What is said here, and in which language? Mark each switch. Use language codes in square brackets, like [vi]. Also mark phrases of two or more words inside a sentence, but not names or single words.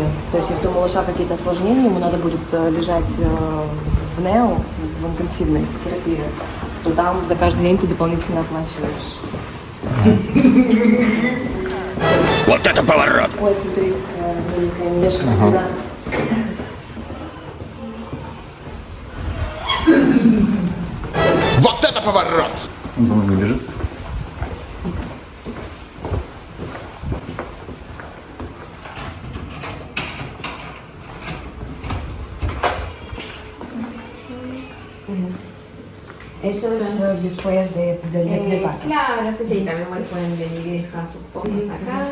[ru] То есть, если у малыша какие-то осложнения, ему надо будет лежать в НЕО, в интенсивной терапии, то там за каждый день ты дополнительно оплачиваешь. Вот это поворот! Ой, смотри, маленькая мешка. Да. Вот это поворот! Он за мной бежит. [es] Eso es después de parto. Claro, sí, también pueden venir y dejar sus cosas acá.